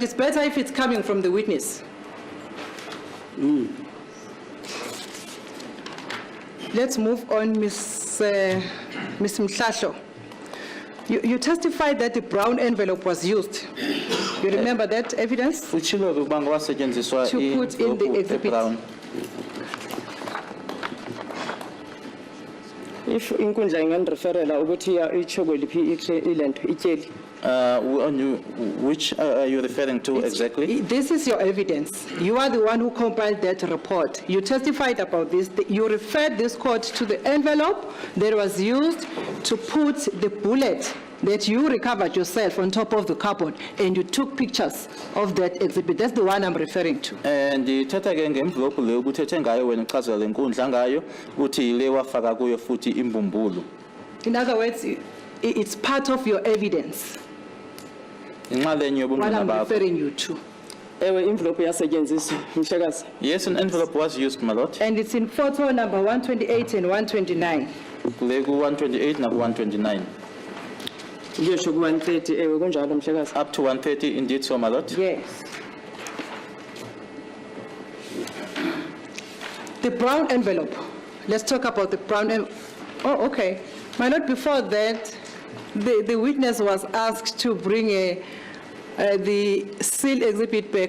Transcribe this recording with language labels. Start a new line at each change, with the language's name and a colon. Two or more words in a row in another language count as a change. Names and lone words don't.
English: It's better if it's coming from the witness. Let's move on, Ms. Mhlahlo. You testified that the brown envelope was used. You remember that evidence?
Xhosa: Utshilo ukuba kwasetshenziswa
English: To put in the
Xhosa: i-envelope
English: exhibit.
Xhosa: e-brown. If inkundla inganireferela ukuthi itsho kweliphi ilento ityeli.
English: Which are you referring to exactly? This is your evidence. You are the one who compiled that report. You testified about this. You referred this court to the envelope that was used to put the bullet that you recovered yourself on top of the cupboard, and you took pictures of that exhibit. That's the one I'm referring to.
Xhosa: Ndithetha ke nge-envelope leyo ubuthethe ngayo wena uchazela le nkundla ngayo uthi yile wafaka kuyo futhi imbumbulu.
English: In other words, it's part of your evidence,
Xhosa: Inxalenye
English: what
Xhosa: yobungqina
English: I'm
Xhosa: bakho.
English: referring you to.
Xhosa: Ewe envelope yasetyenziswa mhlekazi.
English: Yes, an envelope was used, my lord. And it's in photo number 128 and 129.
Xhosa: Kule ku-128 naku-129. Kuyesho ku-130 ewe kunjalo mhlekazi.
English: Up to 130 indeed, so my lord. Yes. The brown envelope. Let's talk about the brown envelope. Oh, okay. My lord, before that, the witness was asked to bring the seal exhibit back.